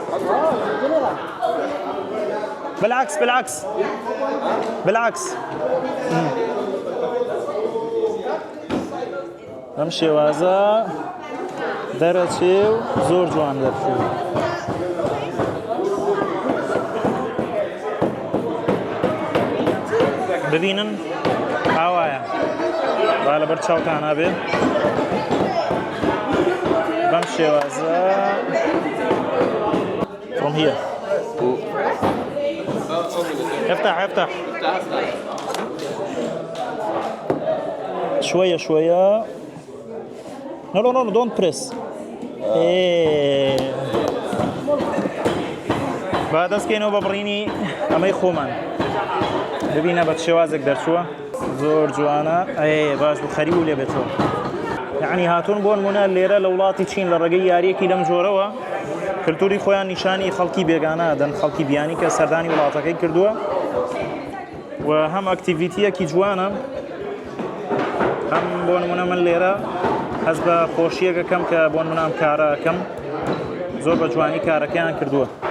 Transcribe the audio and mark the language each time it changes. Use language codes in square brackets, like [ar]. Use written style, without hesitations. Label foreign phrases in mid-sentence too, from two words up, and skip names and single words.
[ckb] بالعکس ئەم شێوازە دەرەچێ و زۆر جوان دەرچێت ببینن ئاوایە با لەبەر چاوتانە بێ بەم شێوازە [en] from here [ar] افتح شوية [en] no don't press [ckb] با دەستکەینەوە بەبڕینی ئەمەی خۆمان ببینە بە شێوازێک دەرچووە زۆر جوانە باش بخەری و لێ بێتەوە یعنی هاتوون بۆ نمونە لێرە لە وڵاتی چین لە ڕێگەی یاریەکی لەم جۆرەوە کللتوری خۆیان نیشانی خەڵکی بێگانە دەن خەڵکی بیانی کە سەردانی وڵاتەکەی کردووە و هەم ئەکتیڤیتیەکی جوانە هەم بۆ نمونە من لێرە هەز بە خۆشیەکەکەم کە بۆ نمونە ئەم کارەکەم زۆر بە جوانی کارەکەیان کردووە